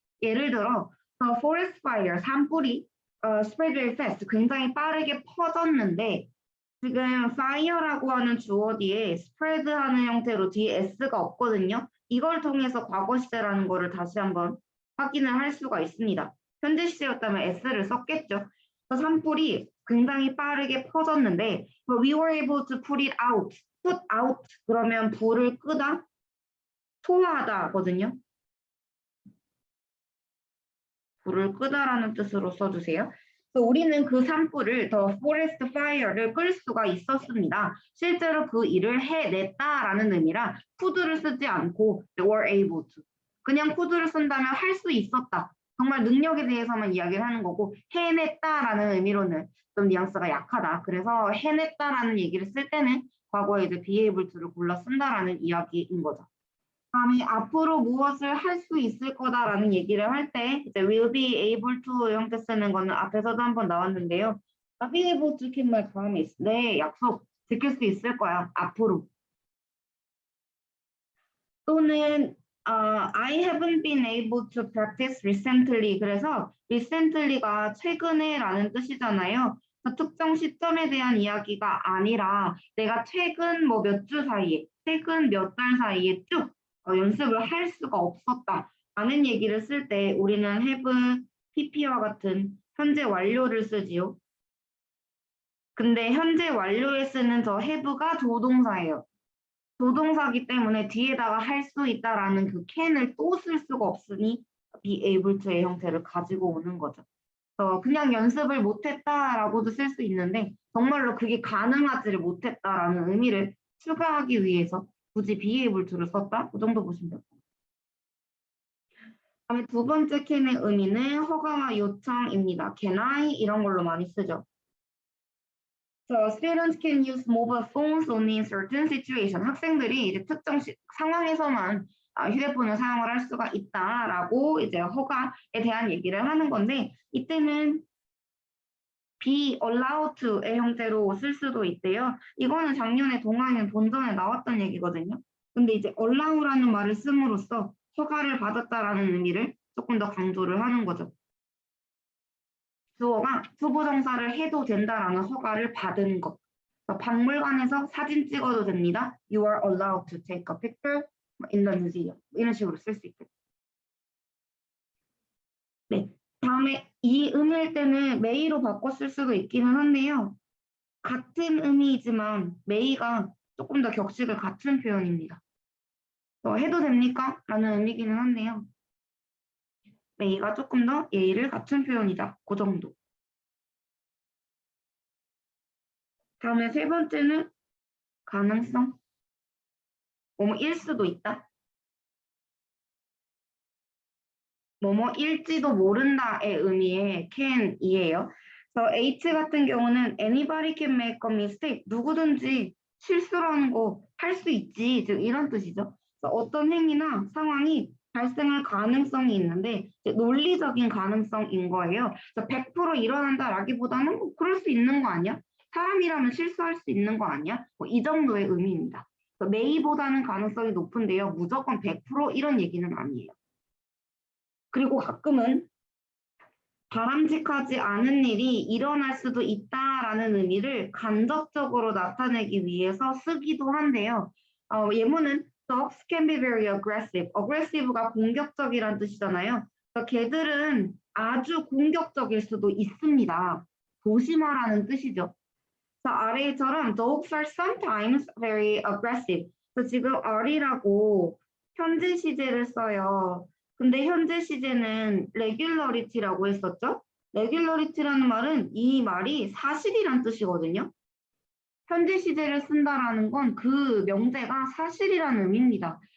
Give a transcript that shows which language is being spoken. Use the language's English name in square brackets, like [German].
[Korean] 예를 들어 [English] the forest fire, [Korean] 산불이 [English] spread very fast, [Korean] 굉장히 빠르게 퍼졌는데 지금 fire라고 하는 주어 뒤에 spread 하는 형태로 뒤에 s가 없거든요. 이걸 통해서 과거 시제라는 거를 다시 한번 확인을 할 수가 있습니다. 현재 시제였다면 s를 썼겠죠. 산불이 굉장히 빠르게 퍼졌는데 [English] we were able to put it out. [Korean] put out 그러면 불을 끄다, 소화하다거든요. 불을 끄다라는 뜻으로 써주세요. 그래서 우리는 그 산불을 [English] the forest fire [Korean] 를 끌 수가 있었습니다. 실제로 그 일을 해냈다라는 의미라 could를 쓰지 않고 were able to. 그냥 could를 쓴다면 할 수 있었다. 정말 능력에 대해서만 이야기를 하는 거고 해냈다라는 의미로는 좀 뉘앙스가 약하다. 그래서 해냈다라는 얘기를 쓸 때는 과거에 이제 be able to를 골라 쓴다라는 이야기인 거죠. 다음에 앞으로 무엇을 할 수 있을 거다라는 얘기를 할 때 이제 will be able to 형태 쓰는 거는 앞에서도 한번 나왔는데요. [English] I'll be able to keep my promise. [Korean] 네, 약속 지킬 수 있을 거야. 앞으로. 또는 [English] I haven't been able to practice recently. [Korean] 그래서 recently가 최근에라는 뜻이잖아요. 특정 시점에 대한 이야기가 아니라 내가 최근 뭐 몇 주 사이에, 최근 몇 달 사이에 쭉 연습을 할 수가 없었다. 라는 얘기를 쓸 때 우리는 have, pp와 같은 현재 완료를 쓰지요. 근데 현재 완료에 쓰는 저 have가 조동사예요. 조동사기 때문에 뒤에다가 할 수 있다라는 그 can을 또 쓸 수가 없으니 be able to의 형태를 가지고 오는 거죠. 그냥 연습을 못했다라고도 쓸 수 있는데 정말로 그게 가능하지를 못했다라는 의미를 추가하기 위해서 굳이 be able to를 썼다? 그 정도 보시면 돼요. 다음에 두 번째 can의 의미는 허가와 요청입니다. can I 이런 걸로 많이 쓰죠. [English] So students can use mobile phones only in certain situations. [Korean] 학생들이 이제 특정 상황에서만 휴대폰을 사용을 할 수가 있다라고 이제 허가에 대한 얘기를 하는 건데 이때는 be allowed to의 형태로 쓸 수도 있대요. 이거는 작년에 동아인 본전에 나왔던 얘기거든요. 근데 이제 allow라는 말을 씀으로써 허가를 받았다라는 의미를 조금 더 강조를 하는 거죠. 주어가 투부정사를 해도 된다라는 허가를 받은 것. 박물관에서 사진 찍어도 됩니다. [English] You are allowed to take a picture in the museum. [Korean] 이런 식으로 쓸 수 있겠죠. 네. 다음에 이 의미일 때는 may로 바꿔 쓸 수도 있기는 한데요. 같은 의미이지만 may가 조금 더 격식을 갖춘 표현입니다. 해도 됩니까? 라는 의미기는 한데요. may가 조금 더 예의를 갖춘 표현이다. 그 정도. 다음에 세 번째는 가능성. 뭐뭐일 수도 있다. 뭐뭐일지도 모른다의 의미의 can이에요. 그래서 H 같은 경우는 [English] anybody can make a mistake. [Korean] 누구든지 실수라는 거 할 수 있지. 즉 이런 뜻이죠. 어떤 행위나 상황이 발생할 가능성이 있는데 논리적인 가능성인 거예요. 그래서 100% 일어난다라기보다는 뭐 그럴 수 있는 거 아니야? 사람이라면 실수할 수 있는 거 아니야? 이 정도의 의미입니다. may보다는 가능성이 높은데요. 무조건 100% 이런 얘기는 아니에요. 그리고 가끔은 바람직하지 않은 일이 일어날 수도 있다라는 의미를 간접적으로 나타내기 위해서 쓰기도 한데요. 예문은 [English] Dogs can be very aggressive. [Korean] aggressive가 공격적이란 뜻이잖아요. 그러니까 개들은 아주 공격적일 수도 있습니다. 조심하라는 뜻이죠. [English] are처럼 dogs are sometimes very aggressive. [Korean] 지금 are라고 현재 시제를 써요. 근데 현재 시제는 regularity라고 했었죠. regularity라는 말은 이 말이 사실이란 뜻이거든요. 현재 시제를 쓴다라는 건 그 명제가 사실이라는 의미입니다.